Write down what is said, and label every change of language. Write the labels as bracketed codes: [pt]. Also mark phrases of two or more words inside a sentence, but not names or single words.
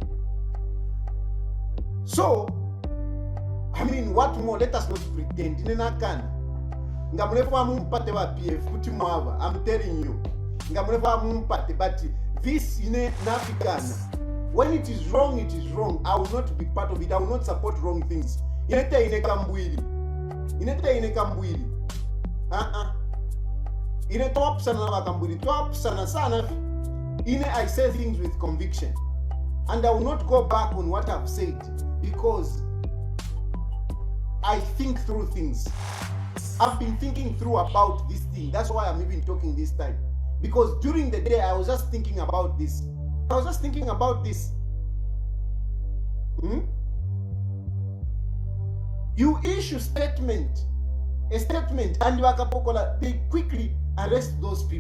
[en] So, what more? Let us not pretend. I'm telling you. But this in Africana, when it is wrong, it is wrong. I will not be part of it. I will not support wrong things. [bem] Inete ine kambwili. Ine top sana na kambwili. Top sana sana. [en] I say things with conviction. And I will not go back on what I've said, because I think through things. I've been thinking through about this thing. That's why I'm even talking this time. Because during the day, I was just thinking about this. You issue a statement, and they quickly arrest those people.